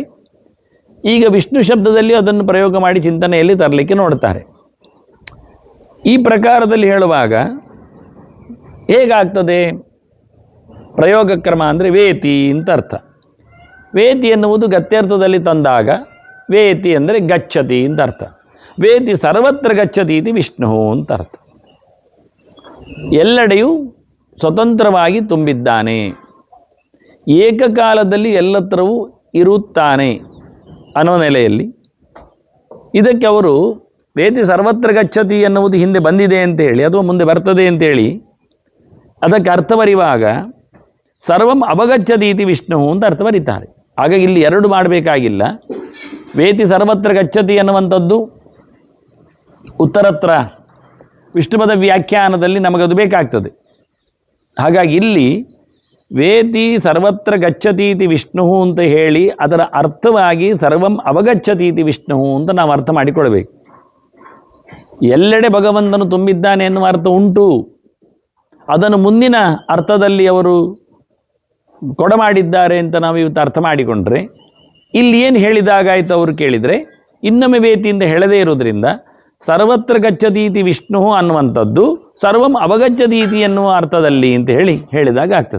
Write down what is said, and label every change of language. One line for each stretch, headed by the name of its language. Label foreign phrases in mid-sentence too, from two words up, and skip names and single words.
Kannada: ಈಗ ವಿಷ್ಣು ಶಬ್ದದಲ್ಲಿ ಅದನ್ನು ಪ್ರಯೋಗ ಮಾಡಿ ಚಿಂತನೆಯಲ್ಲಿ ತರಲಿಕ್ಕೆ ನೋಡ್ತಾರೆ. ಈ ಪ್ರಕಾರದಲ್ಲಿ ಹೇಳುವಾಗ ಹೇಗಾಗ್ತದೆ? ಪ್ರಯೋಗ ಕ್ರಮ ಅಂದರೆ ವೇತಿ ಅಂತ ಅರ್ಥ. ವೇತಿ ಎನ್ನುವುದು ಗತ್ಯರ್ಥದಲ್ಲಿ ತಂದಾಗ ವೇತಿ ಅಂದರೆ ಗಚ್ಚತಿ ಅಂತ ಅರ್ಥ.
Sanskrit: ವೇತಿ ಸರ್ವತ್ರ ಗಚ್ಚತಿ ಇತಿ ವಿಷ್ಣು
Kannada: ಅಂತ ಅರ್ಥ. ಎಲ್ಲೆಡೆಯೂ ಸ್ವತಂತ್ರವಾಗಿ ತುಂಬಿದ್ದಾನೆ, ಏಕಕಾಲದಲ್ಲಿ ಎಲ್ಲತ್ರವೂ ಇರುತ್ತಾನೆ ಅನ್ನೋ ನೆಲೆಯಲ್ಲಿ ಇದಕ್ಕೆ ಅವರು
Sanskrit: ವೇತಿ ಸರ್ವತ್ರ ಗಚ್ಚತಿ
Kannada: ಎನ್ನುವುದು ಹಿಂದೆ ಬಂದಿದೆ ಅಂತೇಳಿ ಅಥವಾ ಮುಂದೆ ಬರ್ತದೆ ಅಂತೇಳಿ ಅದಕ್ಕೆ ಅರ್ಥ ಬರೆಯುವಾಗ
Sanskrit: ಸರ್ವಂ ಅವಗಚ್ಚತಿ ಇತಿ ವಿಷ್ಣು
Kannada: ಅಂತ ಅರ್ಥ ಬರೀತಾರೆ. ಹಾಗಾಗಿ ಇಲ್ಲಿ 2 ಮಾಡಬೇಕಾಗಿಲ್ಲ.
Sanskrit: ವೇತಿ ಸರ್ವತ್ರ ಗಚ್ಚತಿ
Kannada: ಎನ್ನುವಂಥದ್ದು ಉತ್ತರತ್ರ ವಿಷ್ಣುಪದ ವ್ಯಾಖ್ಯಾನದಲ್ಲಿ ನಮಗದು ಬೇಕಾಗ್ತದೆ. ಹಾಗಾಗಿ ಇಲ್ಲಿ
Sanskrit: ವೇತಿ ಸರ್ವತ್ರ ಗಚ್ಚತಿ ಇತಿ ವಿಷ್ಣು
Kannada: ಅಂತ ಹೇಳಿ ಅದರ ಅರ್ಥವಾಗಿ
Sanskrit: ಸರ್ವಂ ಅವಗಚ್ಚತಿ ಇತಿ ವಿಷ್ಣು
Kannada: ಅಂತ ನಾವು ಅರ್ಥ ಮಾಡಿಕೊಳ್ಬೇಕು. ಎಲ್ಲೆಡೆ ಭಗವಂತನು ತುಂಬಿದ್ದಾನೆ ಎನ್ನುವ ಅರ್ಥ ಉಂಟು. ಅದನ್ನು ಮುಂದಿನ ಅರ್ಥದಲ್ಲಿ ಅವರು ಕೊಡಮಾಡಿದ್ದಾರೆ ಅಂತ ನಾವು ಇವತ್ತು ಅರ್ಥ ಮಾಡಿಕೊಂಡ್ರೆ, ಇಲ್ಲಿ ಏನು ಹೇಳಿದಾಗಾಯಿತು ಅವರು ಕೇಳಿದರೆ, ಇನ್ನೊಮ್ಮೆ ವೇತಿಯಿಂದ ಹೇಳದೇ ಇರೋದ್ರಿಂದ
Sanskrit: ಸರ್ವತ್ರ ಗಚ್ಚತೀತಿ ವಿಷ್ಣು
Kannada: ಅನ್ನುವಂಥದ್ದು
Sanskrit: ಸರ್ವಂ ಅವಗಚ್ಚತೀತಿ
Kannada: ಎನ್ನುವ ಅರ್ಥದಲ್ಲಿ ಅಂತ ಹೇಳಿದಾಗ ಆಗ್ತದೆ.